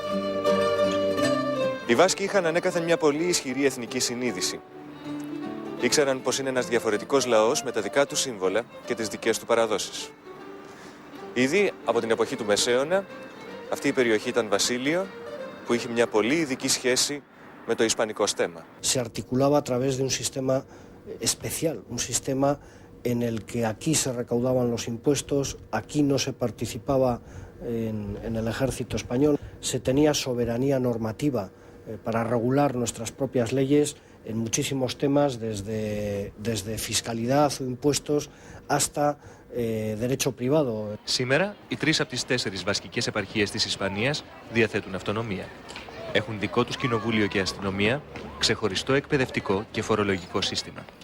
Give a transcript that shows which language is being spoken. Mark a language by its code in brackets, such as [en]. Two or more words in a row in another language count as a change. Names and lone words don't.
[el] Οι Βάσκοι είχαν ανέκαθεν μια πολύ ισχυρή εθνική συνείδηση. Ήξεραν πως είναι ένας διαφορετικός λαός με τα δικά του σύμβολα και τις δικές του παραδόσεις. Ήδη από την εποχή του Μεσαίωνα, αυτή η περιοχή ήταν βασίλειο που είχε μια πολύ ειδική σχέση με το ισπανικό στέμμα. [es] Se articulaba a través de un sistema especial, un sistema en el que aquí se recaudaban los impuestos, aquí no se participaba en el ejército español, se tenía soberanía normativa para regular nuestras propias leyes en muchísimos temas, desde fiscalidad o impuestos hasta derecho privado. [el] Σήμερα, οι 3 από τις 4 βασκικές επαρχίες της Ισπανίας διαθέτουν αυτονομία. Έχουν δικό τους κοινοβούλιο και αστυνομία, ξεχωριστό εκπαιδευτικό και φορολογικό σύστημα.